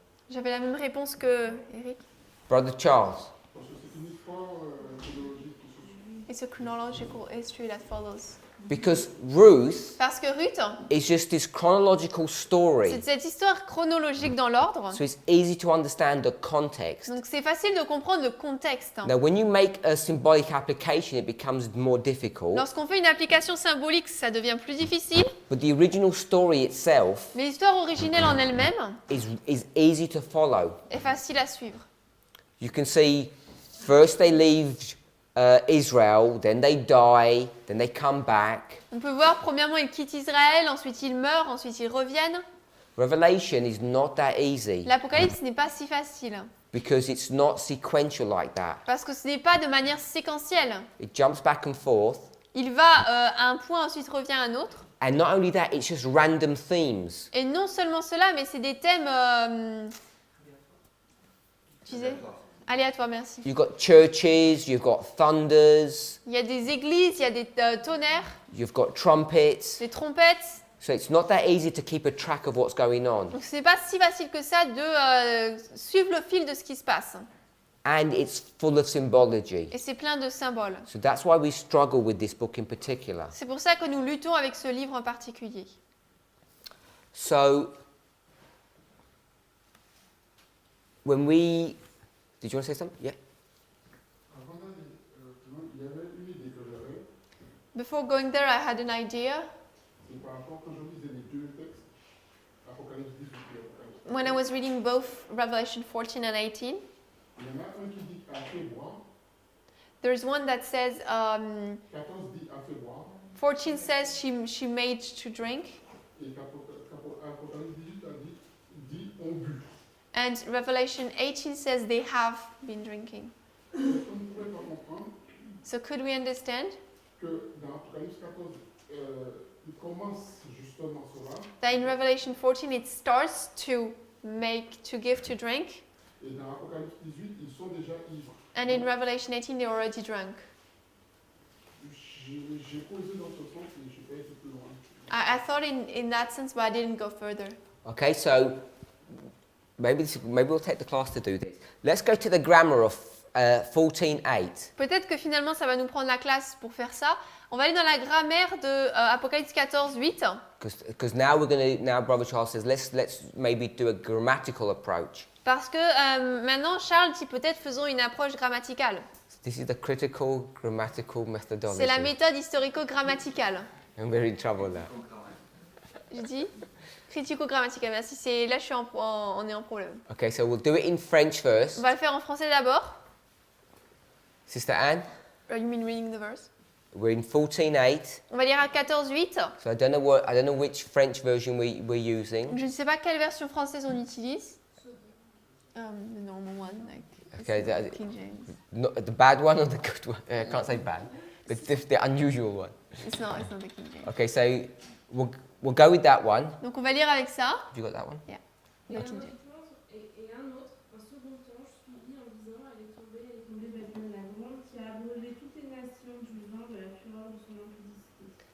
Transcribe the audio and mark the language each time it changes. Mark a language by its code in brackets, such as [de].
[fr] J'avais la même réponse que Eric. [en] Brother Charles? [fr] Parce que c'est une histoire chronologique qui se suit. [en] It's a chronological history that follows. Because Ruth [fr] Parce que Ruth, [en] is just this chronological story. [fr] c'est cette histoire chronologique dans l'ordre. [en] So it's easy to understand the context. [fr] Donc c'est facile de comprendre le contexte. [en] Now, when you make a symbolic application, it becomes more difficult. [fr] Lorsqu'on fait une application symbolique, ça devient plus difficile. [en] But the original story itself [fr] Mais l'histoire originelle en elle-même [en] is easy to follow. [fr] est facile à suivre. [en] You can see first they leave Israel, then they die, then they come back. [fr] On peut voir, premièrement, ils quittent Israël, ensuite ils meurent, ensuite ils reviennent. [en] Revelation is not that easy [fr] L'Apocalypse n'est pas si facile, [en] because it's not sequential like that. [fr] parce que ce n'est pas de manière séquentielle. [en] It jumps back and forth. [fr] Il va à un point, ensuite revient à un autre. [en] And not only that, it's just random themes. [fr] Et non seulement cela, mais c'est des thèmes... tu disais aléatoires, merci. [en] You've got churches, you've got thunders, [fr] Il y a des églises, il y a des tonnerres, [en] you've got trumpets. [fr] des trompettes. [en] So it's not that easy to keep a track of what's going on. [fr] Donc ce n'est pas si facile que ça de suivre le fil de ce qui se passe. [en] And it's full of symbology. [fr] Et c'est plein de symboles. [en] So that's why we struggle with this book in particular. [fr] C'est pour ça que nous luttons avec ce livre en particulier. [en] So when we... Did you want to say something? Yeah. [fr] Avant d'aller plus loin, il y avait une idée que j'avais. [en] Before going there, I had an idea. [fr] C'est par rapport, quand je lisais les deux textes, Apocalypse 18 et Apocalypse 14, [en] When I was reading both Revelation 14 and 18, [fr] il y en a un qui dit à fait boire, [en] there's one that says, [fr] 14 dit à fait boire, [en] 14 says she made to drink, [fr] et Apocalypse 18 a dit on but. [en] and Revelation 18 says they have been drinking. [fr] Est-ce qu'on ne pourrait pas comprendre [en] So could we understand [fr] que dans Apocalypse 14, il commence justement cela, [en] that in Revelation 14 it starts to give to drink, [fr] et dans Apocalypse 18, ils sont déjà ivres. [en] and in Revelation 18 they're already drunk? [fr] J'ai posé dans ce sens, mais je n'ai pas été plus loin. [en] I thought in that sense, but I didn't go further. Okay, so maybe we'll take the class to do this. Let's go to the grammar of 14:8. [fr] Peut-être que finalement ça va nous prendre la classe pour faire ça. On va aller dans la grammaire de Apocalypse 14, 8. [en] Because now Brother Charles says let's maybe do a grammatical approach. [fr] Parce que maintenant Charles dit peut-être faisons une approche grammaticale. [en] This is the critical grammatical methodology. [fr] C'est la méthode historico-grammaticale. [en] And we're in trouble now. [fr] Je dis critico-grammatical. Merci. Là, on est en problème. [en] Okay, so we'll do it in French first. [fr] On va le faire en français d'abord. [en] Sister Anne, You mean reading the verse? we're in 14:8. [fr] On va lire à 14:8. [en] So I don't know which French version we're using. [fr] Je ne sais pas quelle version française on utilise. [en] The normal one, like Okay, King James. the bad one or the good one? I can't say bad. The unusual one. It's not the King James. Okay, so we'll go with that one. [fr] Donc on va lire avec ça. [en] Have you got that one? Yeah. [fr] Et [en] The [fr] un [en] King [fr] autre [en] James. [fr] temps, et un autre, un second temps, je suis en disant, elle est tombée Babylone la grande, qui a abreuvé toutes les nations du vin de la fureur de son impudicité.